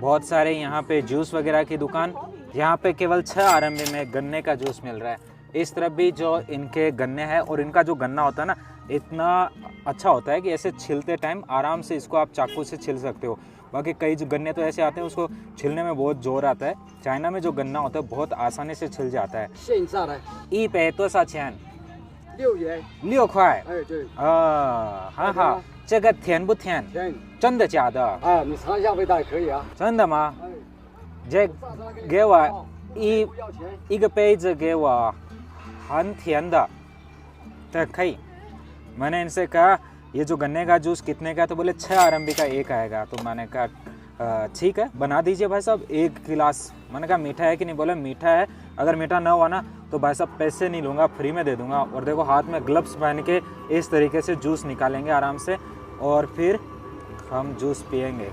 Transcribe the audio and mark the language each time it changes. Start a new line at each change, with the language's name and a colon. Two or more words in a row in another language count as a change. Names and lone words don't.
Hindi: बहुत सारे यहाँ पे जूस वगैरह की दुकान यहाँ पे केवल 6 RMB में गन्ने का जूस मिल रहा है। इस तरफ भी जो इनके गन्ने हैं, और इनका जो गन्ना होता है ना इतना अच्छा होता है कि ऐसे छिलते टाइम आराम से इसको आप चाकू से छिल सकते हो। बाकी कई जो गन्ने तो ऐसे आते हैं उसको छिलने में बहुत जोर आता है। चाइना में जो गन्ना होता है बहुत आसानी से छिल जाता है।
Chinese: 现下来 100多少钱 6元， 6块哎对，很好。这个甜不甜？甜，真的假的？哎你尝一下味道也可以啊。真的吗？哎，这给我不要钱。一个杯子给我很甜的，
Hindi: तो कई मैंने इनसे कहा ये जो गन्ने का जूस कितने का, तो बोले 6 RMB का एक आएगा। तो मैंने कहा ठीक है बना दीजिए भाई साहब 1 गिलास। मैंने कहा मीठा है कि नहीं, बोले मीठा है, अगर मीठा ना हुआ ना तो भाई साहब पैसे नहीं लूँगा, फ्री में दे दूँगा। और देखो हाथ में ग्लव्स पहन के इस तरीके से जूस निकालेंगे आराम से, और फिर हम जूस पियेंगे।